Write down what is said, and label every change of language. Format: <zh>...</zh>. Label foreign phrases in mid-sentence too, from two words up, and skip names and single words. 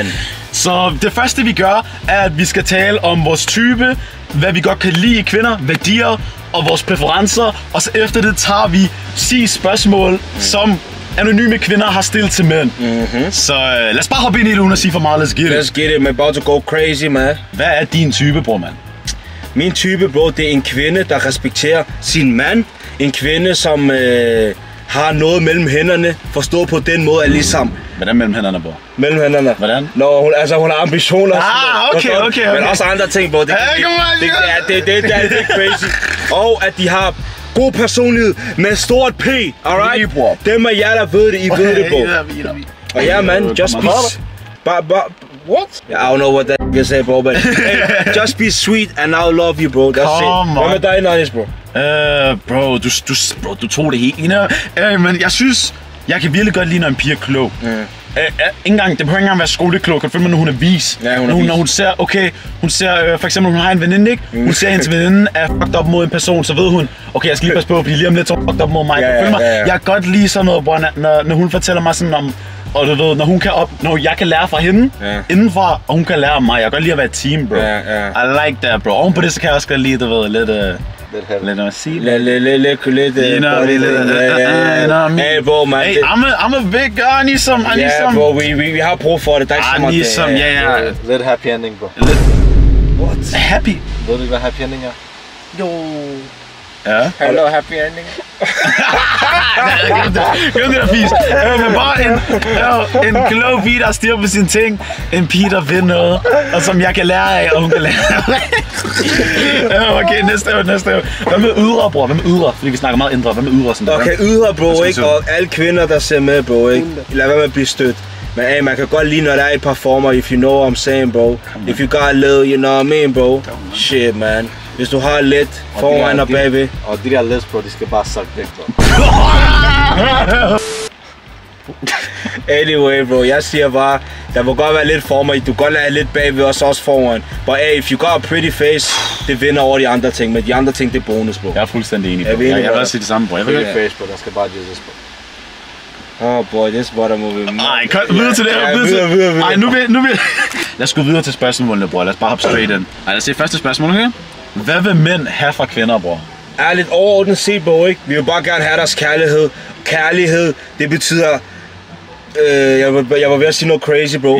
<da>Så det første vi gør, er at vi skal tale om vores type, hvad vi godt kan lide i kvinder, værdier og vores præferencer, og så efter det tager vi 10 spørgsmål, som anonyme kvinder har stillet til mænd. Så lad os bare hoppe ind i det uden at sige for meget.</da> <en>Let's get it. Let's get it, man. About to go crazy, man.</en> <da>Hvad er din type, bror, mand? Min type, bro, det er en kvinde, der respekterer sin mand. En kvinde, som har noget mellem hænderne. Forstået på den måde, at ligesom... Hvordan mellem hænderne, bror? Mellem hænderne? Hvordan? Når hun har ambitioner. Okay. Men også andre ting, bro. Det er crazy. Og at de har god personlighed med stort P. Alright? Dem af jer, der ved det, I ved det, bro. Og ja, man,</da> <en>just be... What? I don't know what that can say, bro, but hey, just be sweet and I'll love you, bro. That's it.</en> <da>Hvad med dig, Nanis, bro? Bro, du tog det helt. Men jeg synes, jeg kan virkelig godt lide, når en pige er klog. Det behøver ikke engang være skoleklog. Kan du følge mig, når hun er vis? Ja, når hun ser, okay, hun ser, for eksempel, hun har en veninde, ikke? Hun ser, hendes veninde er</da> <en>fucked up</en> <da>mod en person, så ved hun, okay, jeg skal lige passe på, fordi lige om lidt så er</da> <en>fucked up</en> <da>mod mig. Jeg kan godt lide sådan noget, bror, når hun fortæller mig sådan om, og du ved, når jeg kan lære fra hende indenfor, og hun kan lære af mig. Jeg kan godt lide at være et team, bro.</da> <en>I like that, bro.</en> <da>Oven på det, så kan jeg også godt lide, du ved, lidt at sige. Lidt. Hey, bro, man.</da> <en>Hey, I'm a big guy. I need some. Yeah, bro, we</en> <da>har brug for det. Der er ikke så meget.</da> <en>I need some, yeah.</en> <da>Lidt</da> <en>happy ending,</en> <da>bro.</da> <en>What? Happy?</en> <da>Ved du ikke, hvad</da> <en>happy ending</en> <da>er? Jo. Ja.</da> <en>Hello, happy ending.</en> <da>Glem det der fis. Men bare en klog pige, der styrer på sine ting. En pige, der ved noget, og som jeg kan lære af, og hun kan lære af. Okay, næste år. Hvad med ydre, bror? Hvad med ydre? Fordi vi snakker meget indre. Hvad med ydre? Sådan okay, ydre, bro, ikke? Og alle kvinder, der ser med, bro, ikke? Lad være med at blive stødt. Men hey, man kan godt lide, når der er et par former,</da> <en>if you know what I'm saying, bro. If you got a little, you know what I mean, bro. Shit, man.</en> <da>Hvis du har lidt foran og bagved. Og de der læs, bro, de skal bare sukke væk, bro. Anyway, bro, jeg siger bare, der må godt være lidt former i. Du kan godt lade lidt bagved og så også foran.</da> <en>But hey, if you got a pretty face,</en> <da>det vinder over de andre ting. Men de andre ting, det er bonus, bro. Jeg er fuldstændig enig, bro. Jeg vil også sige det samme, bro.</da> <en>Pretty face, bro,</en> <da>der skal bare Jesus, bro.</da> <en>Oh boy, this what I'm moving.</en> <da>Nej, kom videre til det her. Videre. Ej, nu vil lad os gå videre til spørgsmålene, bror. Lad os bare hoppe</da> <en>straight in.</en> <da>Ej, lad os se første spørgsmål, okay? Hvad vil mænd have fra kvinder, bror? Ærligt overordnet set, bro, ikke? Vi vil bare gerne have deres kærlighed. Kærlighed, det betyder... jeg var ved at sige noget crazy, bro.</da>